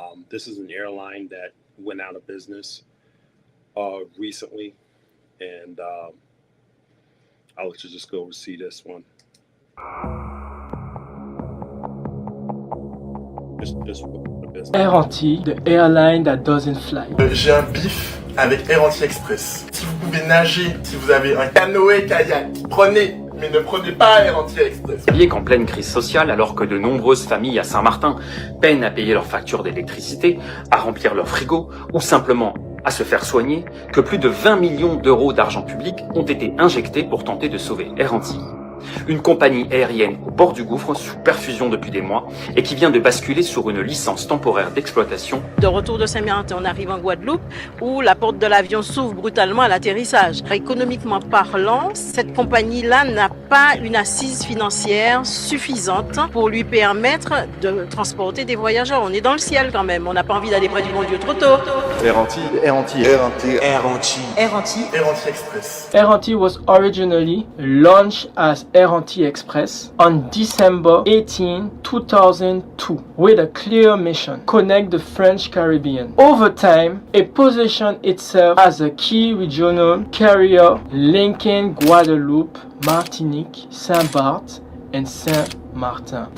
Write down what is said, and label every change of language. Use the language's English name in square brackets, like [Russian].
[English] This is an airline that went out of business recently, and I'll let you just go see this one. Just Air Antilles, the airline that doesn't fly. [French] J'ai un bif avec Air Antilles Express. Si vous pouvez nager, si vous avez un canoë-kayak, prenez, mais ne prenez pas Air Antilles Express. Oubliez qu'en pleine crise sociale, alors que de nombreuses familles à Saint-Martin peinent à payer leurs factures d'électricité, à remplir leur frigo ou simplement à se faire soigner, que plus de 20 millions d'euros d'argent public ont été injectés pour tenter de sauver Air Antilles. Une compagnie aérienne au bord du gouffre, sous perfusion depuis des mois, et qui vient de basculer sur une licence temporaire d'exploitation. De retour de Saint-Martin, on arrive en Guadeloupe, où la porte de l'avion s'ouvre brutalement à l'atterrissage. Économiquement parlant, cette compagnie-là n'a pas une assise financière suffisante pour lui permettre de transporter des voyageurs. On est dans le ciel quand même, on n'a pas envie d'aller près du bon Dieu trop tôt. Air Antilles, Air Antilles, Air Antilles, Air Antilles, Air Antilles, Air Antilles Express. [English] Air Antilles was originally launched as Air Antilles Express on December 18, 2002, with a clear mission: connect the French Caribbean. Over time, it positioned itself as a key regional carrier linking Guadeloupe, Martinique, Saint-Barth, and Saint-Martin.